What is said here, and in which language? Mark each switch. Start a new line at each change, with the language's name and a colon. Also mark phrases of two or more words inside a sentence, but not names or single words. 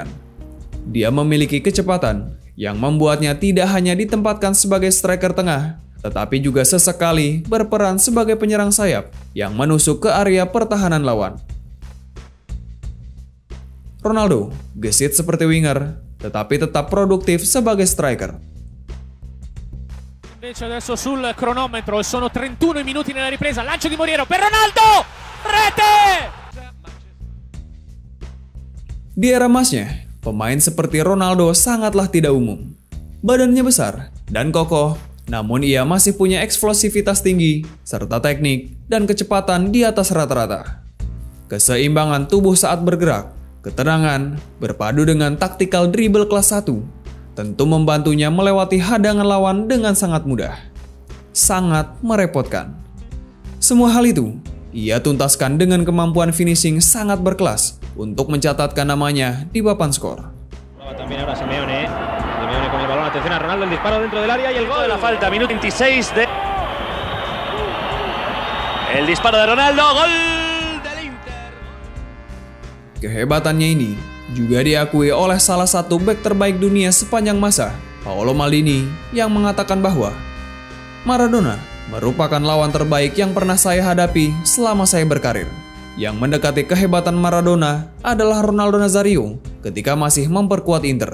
Indonesian: Dia memiliki kecepatan yang membuatnya tidak hanya ditempatkan sebagai striker tengah, tetapi juga sesekali berperan sebagai penyerang sayap yang menusuk ke area pertahanan lawan. Ronaldo gesit seperti winger, tetapi tetap produktif sebagai striker.
Italian: Invece adesso sul cronometro sono 31 minuti nella ripresa, lancio di Moriero per Ronaldo, rete!
Indonesian: Di era emasnya, pemain seperti Ronaldo sangatlah tidak umum. Badannya besar dan kokoh, namun ia masih punya eksplosivitas tinggi, serta teknik dan kecepatan di atas rata-rata. Keseimbangan tubuh saat bergerak, ketenangan, berpadu dengan taktikal dribble kelas 1, tentu membantunya melewati hadangan lawan dengan sangat mudah. Sangat merepotkan. Semua hal itu, ia tuntaskan dengan kemampuan finishing sangat berkelas untuk mencatatkan namanya di papan skor.
Spanish: También ahora Simeone con el balón, atención a Ronaldo, el disparo dentro del área y el gol de la falta, minuto 26 de... El disparo de Ronaldo, gol del Inter.
Indonesian: Kehebatannya ini juga diakui oleh salah satu bek terbaik dunia sepanjang masa, Paolo Maldini, yang mengatakan bahwa Maradona merupakan lawan terbaik yang pernah saya hadapi selama saya berkarir. Yang mendekati kehebatan Maradona adalah Ronaldo Nazario ketika masih memperkuat Inter.